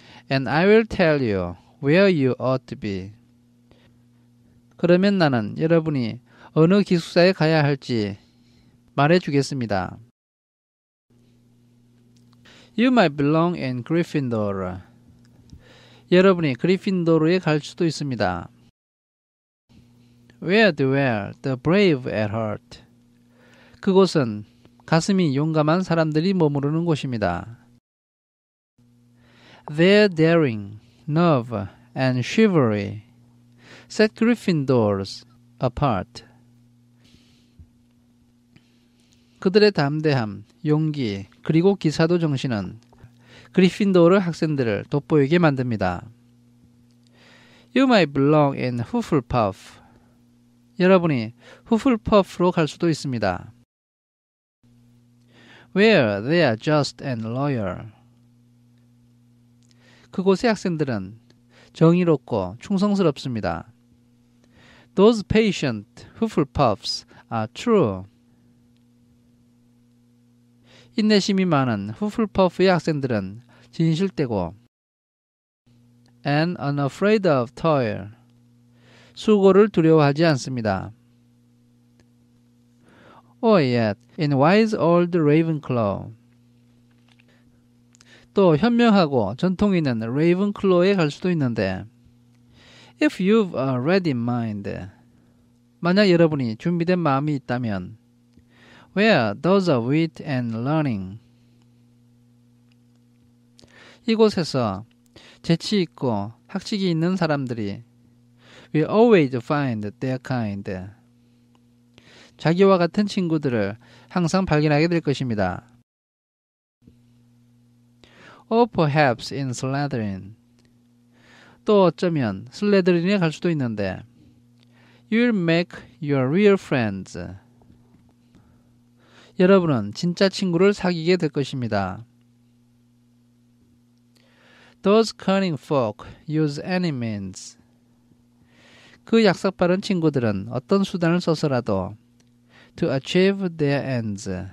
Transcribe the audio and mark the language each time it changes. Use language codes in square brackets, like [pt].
[en] And I will tell you where you ought to be. [ko] 그러면 나는 여러분이 어느 기숙사에 가야 할지 말해주겠습니다. [en] You might belong in Gryffindor. [ko] 여러분이 그리핀도르에 갈 수도 있습니다. [en] Where dwell the brave at heart. [ko] 그곳은 가슴이 용감한 사람들이 머무르는 곳입니다. [en] Their daring, nerve, and chivalry set Gryffindors apart. [ko] 그들의 담대함, 용기, 그리고 기사도 정신은 그리핀도르 학생들을 돋보이게 만듭니다. [en] You might belong in Hufflepuff. [ko] 여러분이 후플퍼프로 갈 수도 있습니다. [en] Where they are just and loyal. [ko] 그곳의 학생들은 정의롭고 충성스럽습니다. [en] Those patient Hufflepuffs are true. [ko] 인내심이 많은 후플퍼프의 학생들은 진실되고 [en] and unafraid of toil. [ko] 수고를 두려워하지 않습니다. [en] Or yet, in wise old Ravenclaw. [ko] 또 현명하고 전통 있는 레이븐클로에 갈 수도 있는데 [en] If you've a ready mind. [ko] 만약 여러분이 준비된 마음이 있다면 [en] Where those are wit and learning. [ko] 이곳에서 재치 있고 학식이 있는 사람들이 [en] will always find their kind. [ko] 자기와 같은 친구들을 항상 발견하게 될 것입니다. [en] Or perhaps in Slytherin. [ko] 또 어쩌면 슬레드린에 갈 수도 있는데 [en] You'll make your real friends. [ko] 여러분은 진짜 친구를 사귀게 될 것입니다. [en] Those cunning folk use any means. [ko] 그 약삭 빠른 친구들은 어떤 수단을 써서라도 [en] to achieve their ends.